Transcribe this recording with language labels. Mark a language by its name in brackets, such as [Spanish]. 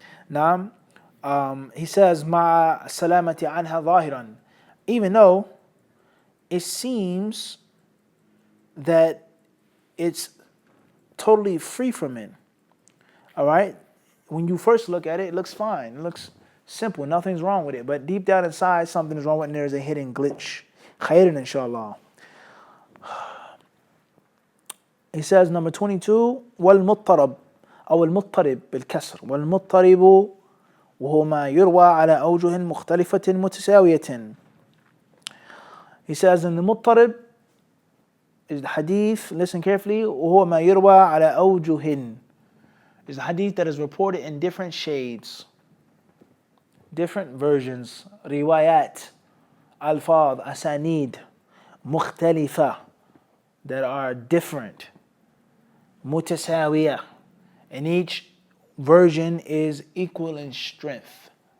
[English] Now, he says, [Arabic] ma salamati anha zahiran, [English] even though it seems that it's totally free from it, all right. When you first look at it, it looks fine, it looks simple, nothing's wrong with it, but deep down inside, something is wrong with it, and there's a hidden glitch. Khairan, inshallah. He says, number 22, [Arabic] والمضطرب أو المضطرب بالكسر والمضطرب وهو ما يروى على أوجه مختلفة متساوية. [English] He says, in the مضطرب is the hadith, listen carefully, [Arabic] وهو ما يروى على أوجه, [English] is the hadith that is reported in different shades, different versions, riwayat, alfad, asanid, مختلفة, that are different, متساوية, and each version is equal in strength.